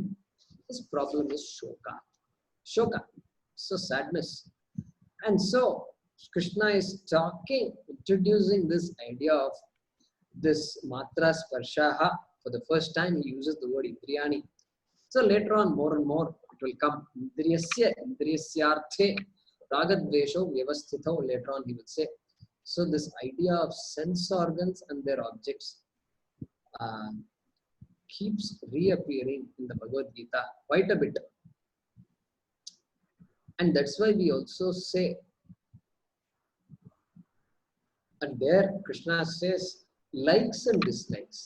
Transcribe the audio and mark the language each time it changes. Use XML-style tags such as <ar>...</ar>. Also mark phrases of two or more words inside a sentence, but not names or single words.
<en>His problem is shoka. Shoka. So sadness. And so Krishna is introducing this idea of this</en> <sa>matra sparshaha.</sa> <en>For the first time he uses the word indriyani. So later on, more and more, it will come.</en> <sa>Indriyasya, indriyasyarthe, ragadvesho vyavasthito,</sa> <en>later on he will say. So this idea of sense organs and their objects keeps reappearing in the Bhagavad Gita quite a bit. And that's why we also say, and there Krishna says, likes and dislikes.</en>